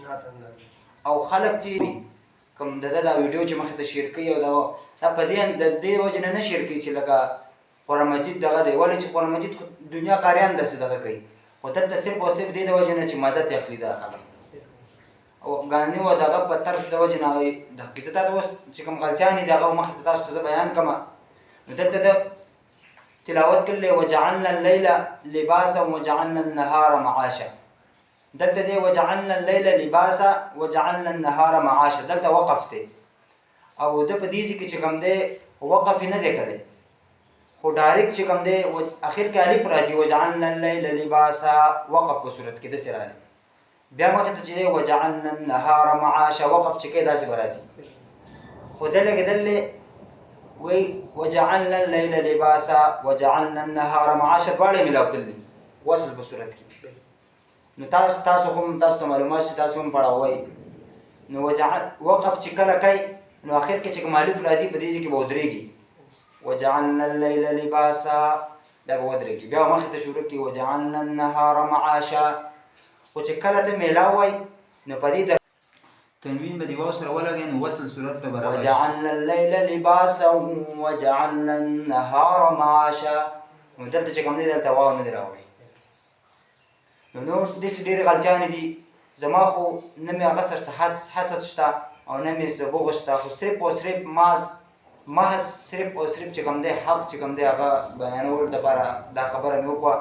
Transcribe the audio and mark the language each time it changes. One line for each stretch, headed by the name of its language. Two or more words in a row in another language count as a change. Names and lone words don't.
Pashto: او خلک چې کوم د ده دا ویډیو چې مخې ته شیر کوي او دا په دې وجې نه شیر کوي چې لکه قرآن مجید دغه دی، ولې چې قرآن مجید دنیا قاریان داسې دغه کوي، خو دلته صرف او صرف دې د وجې نه چې مزه ترې اخلي دا خلک، او ګانې او دغه په طرز د وجې نه هغوی د حقیقت ته اوس چې کوم غلطیانې دي هغه مخې ته تاسو ته زه بیان کړم. نو دلته د تلاوت کړلی
Arabic: وجعلنا الليل لباسا وجعلنا النهار معاشا،
Pashto: دلته دی
Arabic: وجعلنا الليل لباسا وجعلنا النهار معاشا،
Pashto: دلته وقف دی او ده په دې ځای کې چې کوم دی وقف نه دی کړی، خو ډایرکټ چې کوم دی اخر کې الف راځي
Arabic: وجعلنا الليل لباسا،
Pashto: وقف په صورت کې داسې راځي، بیا مخې ته چې دی
Arabic: وجعلنا النهار معاشا
Pashto: وقف چې کوي داسې به راځي، خو ده لګېدلی وایي
Arabic: وجعلنا الليل لباسا وجعلنا النهار معاشا
Pashto: دواړه یې میلاو کړلي وصل په صورت کې. نو تاسو هم تاسو ته معلومات چې تاسو هم پړاوئ، نو وقف چې کله کوي نو اخر کې چې کوم الف راځي په دې ځای کې به ودرېږي
Arabic: وجعلنا الليل لباسا،
Pashto: دا به ودرېږي، بیا مخې ته شروع کړي
Arabic: وجعلنا النهار معاشا،
Pashto: خو چې کله ته میلاو وایي نو په دې تنوین به د واو سره ولګوي نو وصل صورت ته برابر شي.
Arabic: وجعلنا الليل لباسا وجعلنا النهار معاشا،
Pashto: نو دلته چې کوم دی دلته واو نه دی راوړی. نو داسې ډېرې غلطیانې دي، زما خو نه مې هغه سره حسد شته او نه مې بغض شته، خو صرف او صرف محض صرف او صرف چې کوم دی حق چې کوم دی هغه بیانولو دپاره دا خبره مې وکړه.